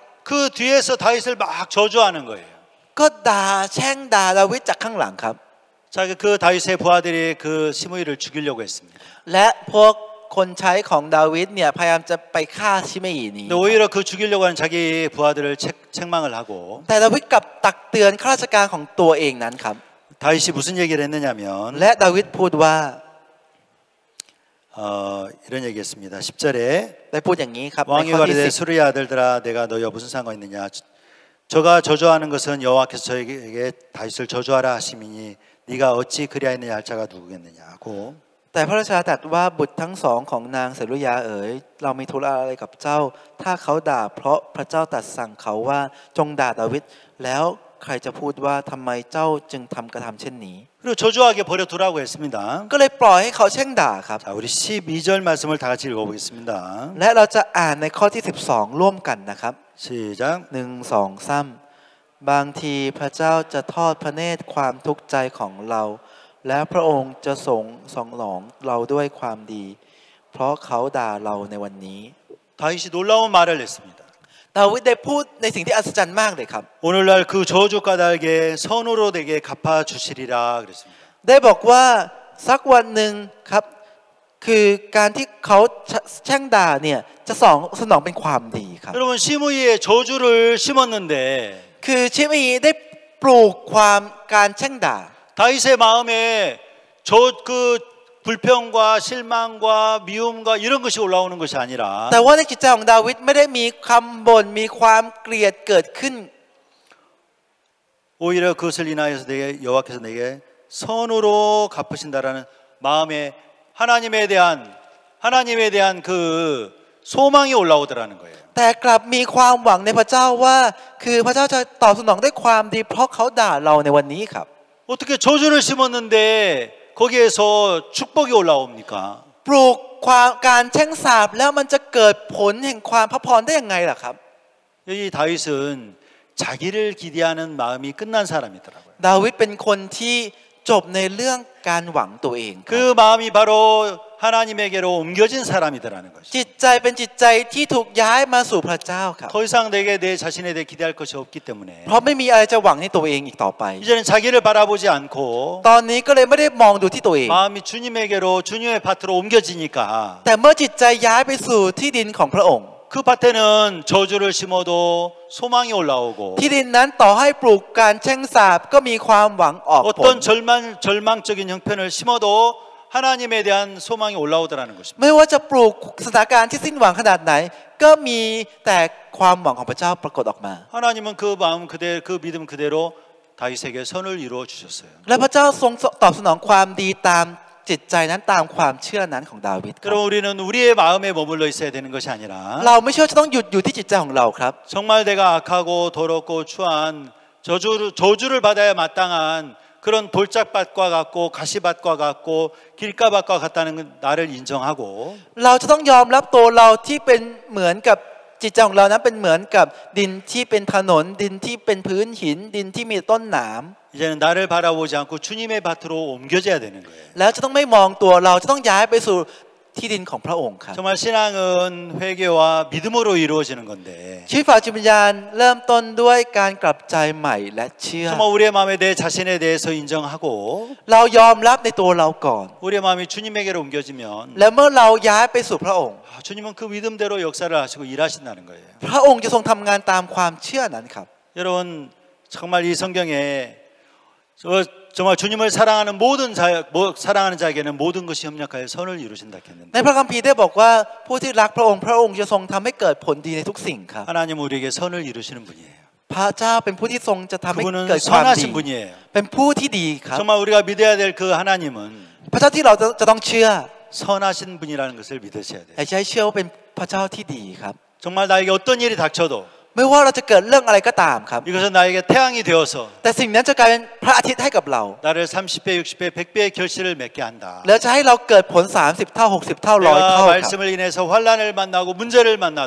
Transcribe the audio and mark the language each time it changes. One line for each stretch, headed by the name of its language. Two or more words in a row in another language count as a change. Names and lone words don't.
Korean: 그 뒤에서 다윗을 막 저주하는 거예요.
Thai: ก็ด่าแช่งด่าดาวิดจากข้างหลังครับ
Korean: 자, 그 다윗의 부하들이 그 시므이를 죽이려고 했습니다.
Thai: และพวกคนใช้ของดาวิดเนี่ยพยายามจะไปฆ่าชิเมอีนี้
Korean: 근데 오히려 그 죽이려고 하는 자기 부하들을 책망을 하고
Thai: แต่ดาวิดกลับตักเตือนข้าราชการของตัวเองนั้นครับ
Korean: 다윗이 무슨 얘기를 했느냐면
Thai: และดาวิดพูดว่า
Korean: 이런 얘기했습니다. 10절에
Thai: ได้พูดอย่างนี้ครับใน
Korean: 왕이
Thai: ข้อที่
Korean: 가로되
Thai: 10
Korean: 수르의 아들들아 내가 너희와 무슨 상관 있느냐 저가 저주하는 것은 여호와께서 저에게 다윗을 저주하라 하심이니 네가 어찌 그리하였느냐 할 자가 누구겠느냐 하고
Thai: แต่พระราชาตรัสว่าบุตรทั้งสองของนางเสรุยาเอ๋ยเรามีธุระอะไรกับเจ้าถ้าเขาด่าเพราะพระเจ้าตรัสสั่งเขาว่าจงด่าดาวิดแล้วใครจะพูดว่าทำไมเจ้าจึงกระทำเช่นนี้
Korean: 그리고 저주하게 버려두라고 했습니다.
Thai: ก็เลยปล่อยให้เขาแช่งด่าครับ
Korean: 자, 우리 12절 말씀을 다 같이 읽어보겠습니다.
Thai: และเราจะอ่านในข้อที่12ร่วมกันนะครับ
Korean: 시작
Thai: 1 2 3บางทีพระเจ้าจะทอดพระเนตรความทุกข์ใจของเราและพระองค์จะทรงหลองเราด้วยความดีเพราะเขาด่าเราในวันนี้
Korean: 다윗이 놀라운 말을 했습니다.
Thai: ดาวิดได้พูดในสิ่งที่อัศจรรย์มากเลยครับ
Korean: 오늘날 그 저주 까닭에 선으로 내게 갚아주시리라 그랬습니다.
Thai: ได้บอกว่าสักวันหนึ่งครับคือการที่เขาแช่งด่าเนี่ยจะสนองเป็นความดีครับ
Korean: 여러분 시므이에 저주를 심었는데
Thai: คือชิมีได้ปลูกความการแช่งด่า
Korean: 다윗의 마음에 그 불평과 실망과 미움과 이런 것이 올라오는 것이 아니라
Thai: แต่ว่าในจิตใจของดาวิดไม่ได้มีคำบ่นมีความเกลียดเกิดขึ้น
Korean: 오히려 그것을 인하여서 여호와께서 내게 선으로 갚으신다라는 마음에 하나님에 대한 그 소망이 올라오더라는 거예요.
Thai: แต่กลับมีความหวังในพระเจ้าว่าคือพระเจ้าจะตอบสนองด้วยความดีเพราะเขาด่าเราในวันนี้ครับ
Korean: 어떻게 저주를 심었는데 거기에서 축복이 올라옵니까?
Thai: ปลูกความการแช่งสาปแล้วมันจะเกิดผลแห่งความพระพรได้ยังไงล่ะครับ
Korean: 여기 다윗은 자기를 기대하는 마음이 끝난 사람이더라고요.
Thai: ดาวิดเป็นคนที่จบในเรื่องการหวังตัวเองครับ
Korean: 그 마음이 바로 하나님에게로 옮겨진 사람이더라는 것이죠.
Thai: จิตใจเป็นจิตใจที่ถูกย้ายมาสู่พระเจ้าครับ
Korean: 더 이상 내게 내 자신에 대해 기대할 것이 없기 때문에
Thai: เพราะไม่มีอะไรจะหวังในตัวเองอีกต่อไป
Korean: 이제는 자기를 바라보지 않고
Thai: ตอนนี้ก็เลยไม่ได้มองดูที่ตัวเอง
Korean: 마음이 주님에게로 주님의 밭으로 옮겨지니까
Thai: แต่เมื่อจิตใจย้ายไปสู่ที่ดินของพระองค์
Korean: 그 밭에는 저주를 심어도 소망이 올라오고
Thai: ที่ดินนั้นต่อให้ปลูกการแช่งสาปก็มีความหวังออกผล
Korean: 어떤 절망적인 형편을 심어도 하나님에 대한 소망이 올라오더라는 것입니다.
Thai: ไม่ว่าจะปลูกสถานการณ์ที่สิ้นหวังขนาดไหนก็มีแต่ความหวังของพระเจ้าปรากฏออกมา
Korean: 하나님은 그 마음 그대로 그 믿음 그대로 다윗에게 선을 이루어 주셨어요.
Thai: และพระเจ้าทรงตอบสนองความดีตามจิตใจนั้นตามความเชื่อนั้นของดาวิดครับ
Korean: 그럼 우리는 우리의 마음에 머물러 있어야 되는 것이 아니라
Thai: เราไม่เชื่อจะต้องหยุดอยู่ที่จิตใจของเราครับ
Korean: 정말 내가 악하고 더럽고 추한 저주를 받아야 마땅한 그런 돌짝밭과 같고 가시밭과 같고 길가밭과 같다는 나를 인정하고
Thai: เราจะต้องยอมรับตัวเราที่เป็นเหมือนกับจิตใจของเรานั้นเป็นเหมือนกับดินที่เป็นถนนดินที่เป็นพื้นหินดินที่มีต้นหนาม
Korean: 이제는 나를 바라보지 않고 주님의 밭으로 옮겨져야 되는 거예요.
Thai: แล้วจะต้องไม่มองตัวเราจะต้องย้ายไปสู่ที่ดินของพระองค์ครับ
Korean: 정말 신앙은 회개와 믿음으로 이루어지는 건데
Thai: ชีวิตฝ่ายจิตวิญญาณเริ่มต้นด้วยการกลับใจใหม่และเชื่อ
Korean: 정말 우리의 마음에 내 자신에 대해서 인정하고
Thai: เรายอมรับในตัวเราก่อน
Korean: 우리의 마음이 주님에게로 옮겨지면
Thai: และเมื่อเราย้ายไปสู่พระองค์
Korean: 주님은 그 믿음대로 역사를 하시고 일하신다는 거예요.
Thai: พระองค์จะทรงทำงานตามความเชื่อนั้นครับ
Korean: 여러분 정말 이 성경에 정말 주님을 사랑하는 자에게는 모든 것이 협력하여 선을 이루신다 했는데
Thai: ในพระคัมภีร์ได้บอกว่าผู้ที่รักพระองค์พระองค์จะทรงทำให้เกิดผลดีในทุกสิ่งครับ
Korean: 하나님은 우리에게 선을 이루시는 분이에요.
Thai: พระเจ้าเป็นผู้ที่ทรงจะทำให้
Korean: 그분은
Thai: เกิดความดี
Korean: 선하신 분이에요.
Thai: เป็นผู้ที่ดีครับ
Korean: 정말 우리가 믿어야 될 그 하나님은
Thai: พระเจ้าที่เราจะต้องเชื่อ
Korean: 선하신 분이라는 것을 믿으셔야 돼요.
Thai: อยากจะให้เชื่อว่าเป็นพระเจ้าที่ดีครับ
Korean: 정말 나에게 어떤 일이 닥쳐도
Thai: ไม่ว่าเราจะเกิดเรื่องอะไรก็ตามครับ
Korean: 이것은 나에게 태양이 되어서
Thai: แต่สิ่งนั้นจะกลายเป็นพระอาทิตย์ให้กับเรา
Korean: 나를 30배, 60배, 100배의 결실을 맺게 한다.
Thai: แล้วจะให้เราเกิดผล30เท่า60เท่า100
Korean: 내가
Thai: เท่าครับ
Korean: 말씀을 인해서 환란을 만나고 문제를 만나도